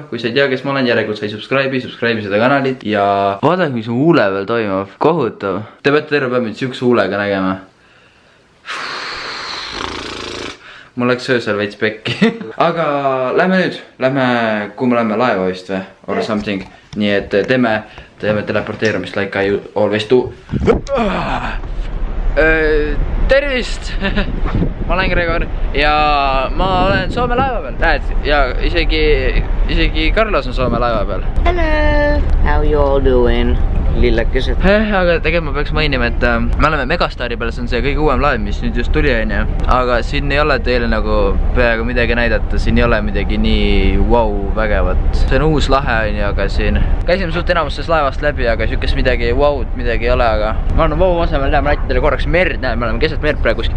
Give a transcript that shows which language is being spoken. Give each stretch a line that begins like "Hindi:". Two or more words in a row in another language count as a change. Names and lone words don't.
Estonian: Kui sa ei tea, kes ma olen, järelikult sa ei subscribe'i seda kanalit. Ja vaadake, mis mu huule veel toimub. Kohutav. Te peate terve päev nüüd siukse huulega nägema. Mul läks öösel veits pekki. Aga lähme nüüd. Kuhu me lähme laeva vist või?
English: Or something.
Estonian: Nii et teeme teleporteerumist
English: like I always do.
Estonian: Tervist! Ma olen Gregor ja ma olen Soome laeva peal. Näed, ja isegi Carlos on Soome laeva peal.
English: Hello! How you all doing?
Estonian: Lillekesed. Aga tegelikult ma peaks mainima, et me oleme Megastaari peal, see on see kõige uuem laev, mis nüüd just tuli, on ju. Aga siin ei ole teile nagu peaaegu midagi näidata, siin ei ole midagi nii vägevat. See on uus lahe, on ju, aga siin käisime suht enamustes laevast läbi, aga siukest midagi midagi ei ole, aga ma arvan, asemel läheme näitan teile korraks merd, näe, me oleme keset merd praegu kuskil.